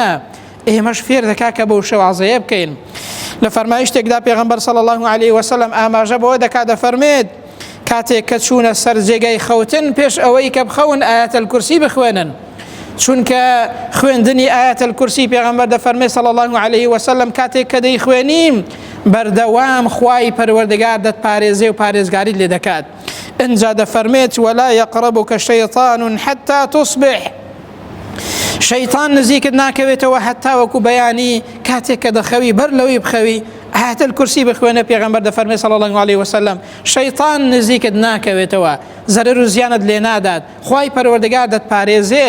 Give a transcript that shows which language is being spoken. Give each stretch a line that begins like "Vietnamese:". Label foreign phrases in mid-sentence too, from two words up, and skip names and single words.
Central Kurdish: ئێمەش فێر دەکا کە بەو شێوازەیە بکەین. لە فەرمایشتێکدا پێغەمبەر
Arabic: صلی الله عليه وسلم
Central Kurdish: ئاماژە بەوە دەکات، دەفەرمێت کاتێک کە چوونە سەر جێگەی خەوتن پێش ئەوەی کە بخەون ئایەت الکورسی بخوێنن، چونکە خوێندنی ئایەت الکورسی پێغەمبەر دەفەرمێ
Arabic: صلی الله عليه وسلم
Central Kurdish: کاتێک کە دەیخوێنیم بەردەوام خوای پەروەردگار دەتپارێزێ و پارێزگاریت لێ دەکات. ئینجا دەفەرمێت
Arabic: ولا يقربك شيطان حتى تصبح،
Central Kurdish: شەیطان نزیکت ناکەوێتەوە هەتا وەکو بەیانی کاتێک کە دەخەوی بەر لەوەی بخەوی ئایەت الکورسی بخوێنە. پێغەمبەر دەفەرمێ
Arabic: صلی الله عليه وسلم
Central Kurdish: شەیطان نزیکت ناکەوێتەوە، زەرەر و زیانت لێ نادات، خوای پەروەردگار دەتپارێزێت.